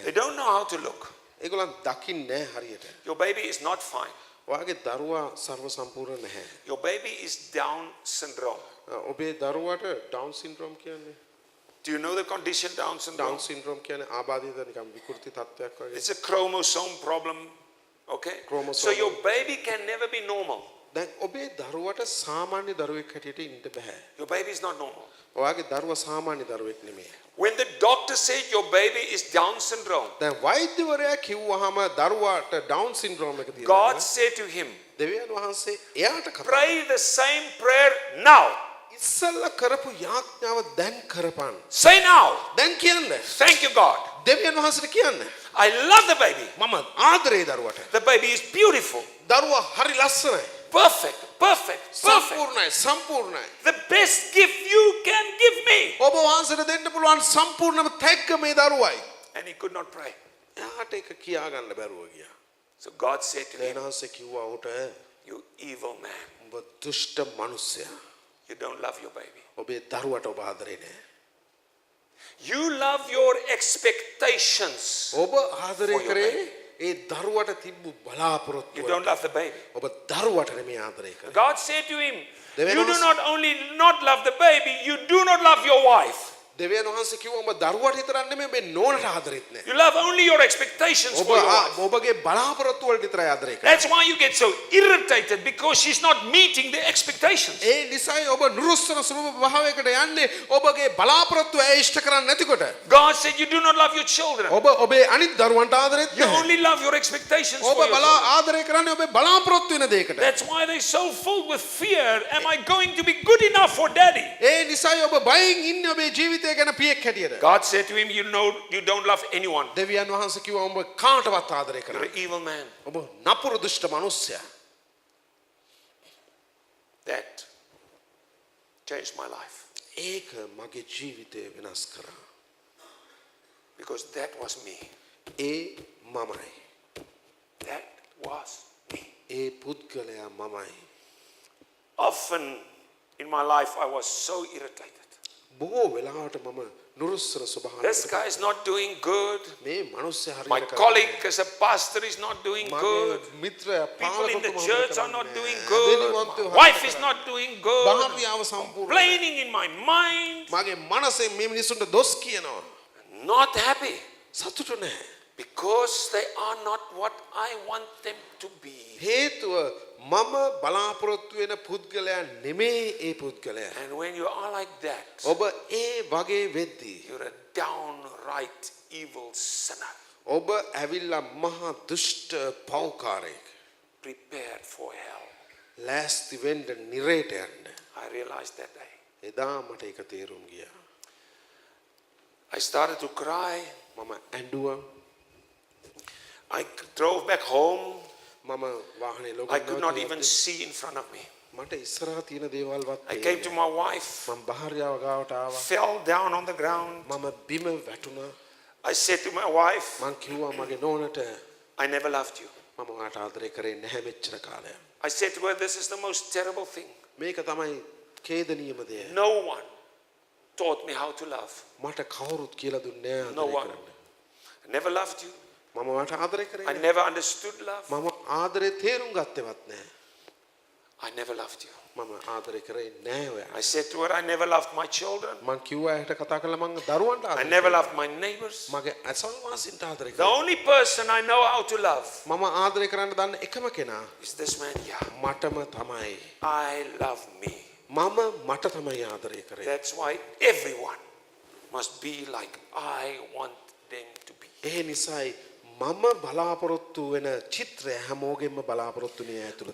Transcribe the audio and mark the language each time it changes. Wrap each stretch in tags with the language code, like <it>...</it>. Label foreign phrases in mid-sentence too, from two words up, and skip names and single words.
<en>They don't know how to look.</en> <si>ඒගොල්ලන් දකින්නේ නැහැ හරියට.</si> <en>Your baby is not fine.</en> <si>ඔයාගේ දරුවා සර්ව සම්පූර්ණ නැහැ.</si> <en>Your baby is Down syndrome.</en> <si>ඔබේ දරුවාට</si> <en>Down syndrome</en> <si>කියන්නේ</si> <en>Do you know the condition Down syndrome? Down syndrome</en> <si>කියන්නේ ආබාධිත නිකම් විකෘති තත්ත්වයක් වගේ.</si> <en>It's a chromosome problem. Okay? Chromosome. So your baby can never be normal.</en> <si>දැන් ඔබේ දරුවට සාමාන්‍ය දරුවෙක් හැටියට ඉන්න බෑ.</si> <en>Your baby is not normal.</en> <si>ඔයාගේ දරුවා සාමාන්‍ය දරුවෙක් නෙමෙයි.</si> <en>When the doctor said your baby is Down syndrome,</en> <si>දැන් වෛද්‍යවරයා කිව්වහම දරුවාට</si> <en>Down syndrome</en> <si>එක තියෙනවා.</si> <en>God said to him,</en> <si>දෙවියන් වහන්සේ එයාට කතා</si> <en>pray the same prayer now.</en> <si>ඉස්සල්ලා කරපු යාඥාව දැන් කරපන්.</si> <en>Say now.</en> <si>දැන් කියන්න.</si> <en>Thank you, God.</en> <si>දෙවියන් වහන්සේට කියන්න.</si> <en>I love the baby.</en> <si>මම ආදරේ දරුවට.</si> <en>The baby is beautiful,</en> <si>දරුවා හරි ලස්සනයි.</si> <en>perfect, perfect, perfect.</en> <si>සම්පූර්ණයි සම්පූර්ණයි.</si> <en>The best gift you can give me.</en> <si>ඔබ වහන්සේට දෙන්න පුළුවන් සම්පූර්ණම තැග්ග මේ දරුවයි.</si> <en>And he could not pray.</en> <si>එයාට ඒක කියා ගන්න බැරුව ගියා.</si> <en>So God said to him,</en> <si>දෙවියන් වහන්සේ කිව්වා ඔහුට</si> <en>you evil man,</en> <si>ඔබ දුෂ්ට මිනිසයා.</si> <en>you don't love your baby.</en> <si>ඔබේ දරුවට ඔබ ආදරේ නැහැ.</si> <en>You love your expectations.</en> <si>ඔබ ආදරේ</si> <en>For your</en> <si>කරේ</si> <en>baby.</en> <si>ඒ දරුවට තිබ්බු බලාපොරොත්තු</si> <en>You</en> <si>වලට.</si> <en>don't love the baby.</en> <si>ඔබ දරුවට නෙමෙයි ආදරේ කරේ.</si> <en>God said to him, Deven you do ons- not only not love the baby, you do not love your wife.</en> <si>දෙවියන් වහන්සේ කිව්වා ඔබ දරුවට විතරක් නෙමෙයි ඔබේ නෝනට ආදරෙත් නැහැ.</si> <en>You love only your expectations</en> <si>ඔබ</si> <en>for your wife.</en> <si>ඔබගේ බලාපොරොත්තු වලට විතරයි ආදරේ කරන්නේ.</si> <en>That's why you get so irritated, because she's not meeting the expectations.</en> <si>ඒ නිසායි ඔබ නුරුස්සන ස්වභාව භාවයකට යන්නේ ඔබගේ බලාපොරොත්තු ඇය ඉෂ්ට කරන්නේ නැතිකොට.</si> <en>God said you do not love your children.</en> <si>ඔබ ඔබේ අනිත් දරුවන්ට ආදරෙත්</si> <en>You</en> <si>නැහැ.</si> <en>only love your expectations for</en> <si>ඔබ</si> <en>your</en> <si>බලා</si> <en>children.</en> <si>ආදරේ කරන්නේ ඔබේ බලාපොරොත්තු වෙන දෙයකට.</si> <en>That's why they're so filled with fear. Am I going to be good enough for daddy?</en> <si>ඒ නිසායි ඔබ බයෙන් ඉන්නේ ඔබේ ජීවිතය ගැන පියෙක් හැටියට.</si> <en>God said to him, you know, you don't love anyone.</en> <si>දෙවියන් වහන්සේ කිව්වා ඔබ කාටවත් ආදරේ</si> <en>You're</en> <si>කරන්නේ.</si> <en>an evil man.</en> <si>ඔබ නපුරු දුෂ්ට මිනිසයා.</si> <en>That changed my life,</en> <si>ඒක මගේ ජීවිතය වෙනස් කරා.</si> <en>because that was me.</en> <si>ඒ මමයි.</si> <en>That was me.</en> <si>ඒ පුද්ගලයා මමයි.</si> <en>Often in my life, I was so irritated.</en> <si>බොහෝ වෙලාවට මම නුරුස්සන</si> <en>This</en> <si>ස්වභාවයකට</si> <en>guy is not doing good.</en> <si>මේ මිනිස්සයා</si> <en>My</en> <si>හරියට</si> <en>colleague as a pastor is not doing good.</en> <si>මගේ මිත්‍රයා</si> <en>People in the</en> <si>පාලකතුමා</si> <en>church</en> <si>හරියට</si> <en>are not</en> <si>කරන්නේ</si> <en>doing</en> <si>නැහැ.</si> <en>good.</en> <si>දෙවිවන්තයෝ</si> <en>My</en> <si>හරියට</si> <en>wife is</en> <si>කරන්නේ</si> <en>not doing good.</en> <si>භාර්යාව සම්පූර්ණ</si> <en>Complaining in my mind.</en> <si>මගේ මනසෙන් මේ මිනිස්සුන්ට දොස් කියනවා.</si> <en>Not happy.</en> <si>සතුටු නැහැ.</si> <en>Because they are not what I want them to be.</en> <si>හේතුව මම බලාපොරොත්තු වෙන පුද්ගලයා නෙමෙයි ඒ පුද්ගලයා.</si> <en>And when you are like that,</en> <si>ඔබ ඒ වගේ වෙද්දී</si> <en>you're a downright evil sinner,</en> <si>ඔබ ඇවිල්ලා මහා දුෂ්ට පව්කාරයෙක්.</si> <en>prepared for hell.</en> <si>ලෑස්ති වෙන්න නිරේට යන්න.</si> <en>I realized that day.</en> <si>එදා මට ඒක තේරුම් ගියා.</si> <en>I started to cry.</en> <si>මම ඇඬුවා.</si> <en>I drove back home.</en> <si>මම වාහනේ ලොකු</si> <en>I could not even see in front of me.</en> <si>මට ඉස්සරහා තියෙන දේවල්වත්</si> <en>I came to my wife,</en> <si>මම භාර්යාව ගාවට ආවා.</si> <en>fell down on the ground.</en> <si>මම බිම වැටුණා.</si> <en>I said to my wife,</en> <si>මං කිව්වා මගේ නෝනට</si> <en>I never loved you.</en> <si>මම ඔයාට ආදරේ කරේ නැහැ මෙච්චර කාලයක්.</si> <en>I said to her, this is the most terrible thing.</en> <si>මේක තමයි ඛේදනීයම දේ.</si> <en>No one taught me how to love.</en> <si>මට කවුරුත් කියලා දුන්නේ නැහැ</si> <en>No</en> <si>ආදරේ</si> <en>one.</en> <si>කරන්න.</si> <en>I never loved you.</en> <si>මම ඔයාට ආදරේ කරේ</si> <en>I</en> <si>නැහැ.</si> <en>never understood love.</en> <si>මම ආදරේ තේරුම් ගත්තේවත් නැහැ.</si> <en>I never loved you.</en> <si>මම ආදරේ කරේ නැහැ ඔයාට.</si> <en>I said to her, I never loved my children.</en> <si>මං කිව්වා එයාට කතා කළා මං දරුවන්ට</si> <en>I</en> <si>ආදරේ</si> <en>never</en> <si>කරේ.</si> <en>loved my neighbors.</en> <si>මගේ අසල්වාසීන්ට ආදරේ</si> <en>The</en> <si>කරේ.</si> <en>only person I know how to love</en> <si>මම ආදරේ කරන්න දන්න එකම කෙනා</si> <en>is this man here.</en> <si>මටම තමයි.</si> <en>I love me.</en> <si>මම මට තමයි ආදරේ කරේ.</si> <en>That's why everyone must be like I want them to be.</en> <si>ඒ නිසායි මම බලාපොරොත්තු වෙන චිත්‍රය හැමෝගෙම බලාපොරොත්තු මේ ඇතුළත</si>